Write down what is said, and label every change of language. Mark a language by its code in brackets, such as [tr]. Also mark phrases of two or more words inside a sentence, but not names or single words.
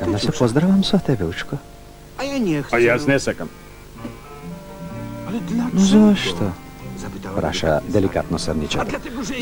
[mk] Сакам да се поздравам са тебе, Учко. [pl] A ja nie chcę. [mk] A јас не сакам. [pl] Ale dlaczego? [mk] Но зашто? [pl] Zapytała [mk] Праша деликатно срничето. [pl] Dlatego, że